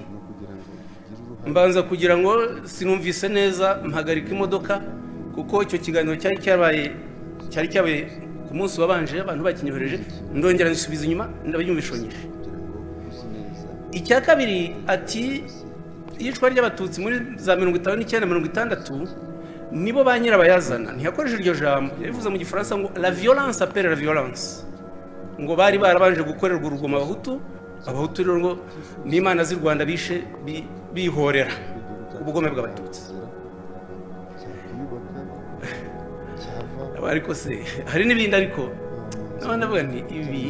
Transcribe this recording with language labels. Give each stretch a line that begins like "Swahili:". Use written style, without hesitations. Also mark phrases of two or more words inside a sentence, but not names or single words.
Kinyarwanda: Mbanza kugira ngo sinumvise neza mpagarika imodoka kuko icyo kiganiro cyari cyabaye ku munsi wabanje abantu bakinyohereje, ndongera nsubiza inyuma ndabyumvishonyeshe. Icya kabiri ati yicwa ry'abatutsi muri za 59-60 nibo ba nyirabayazana. Ntiyakoresha iryo jambo, yavuze mu gifaransa ngo
French: la violence appelle la violence,
Kinyarwanda: ngo bari barabanje gukorerwa urugomo abahutu rero ngo n'Imana z'u Rwanda bishe bihorera ubugome bw'abatutsi. Ariko se hari n'ibindi, ariko navuga nti ibi.